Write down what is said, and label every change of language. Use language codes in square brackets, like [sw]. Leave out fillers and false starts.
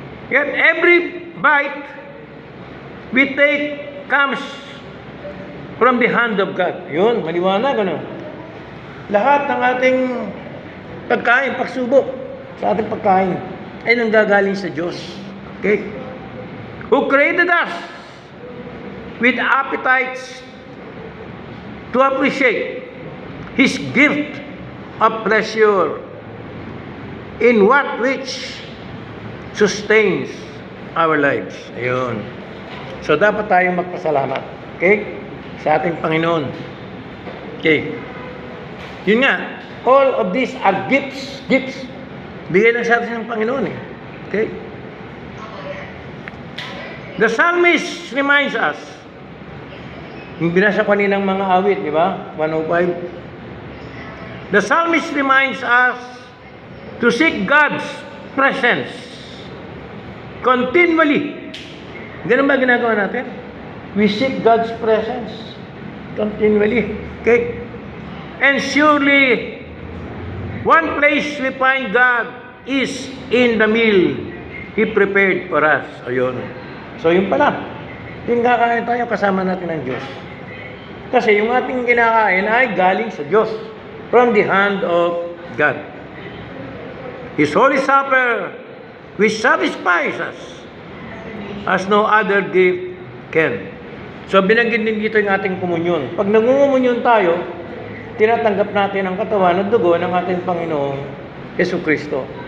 [en] Yet every bite we take comes from the hand of God. [tl] Yun, maliwanag, ano? Lahat ng ating pagkain, pagsubok sa ating pagkain ay nanggagaling sa Diyos. [en] Okay? Who created us with appetites to appreciate His gift of pleasure in what which sustains our lives. [tl] Ayun. So, dapat tayong magpasalamat. Okay? Sa ating Panginoon. Okay. Yun nga, [en] all of these are gifts. Gifts. [tl] Bigay lang sa atin ng Panginoon Okay? [en] The psalmist reminds us, [tl] yung binasa ko kaninang mga awit, di ba? 105. [en] The psalmist reminds us to seek God's presence continually. [tl] Ganun ba ginagawa natin? [en] We seek God's presence continually. Okay? And surely, one place we find God is in the meal He prepared for us. [tl] Ayun. So, yun pala. Yung kakain tayo, kasama natin ng Diyos. Kasi yung ating kinakain ay galing sa Diyos. [en] From the hand of God. His Holy Supper, which satisfies us as no other gift can. [tl] So, binanggit din dito yung ating komunyon. Pag nangungumunyon tayo, tinatanggap natin ang katawan at dugo ng ating Panginoong Jesucristo.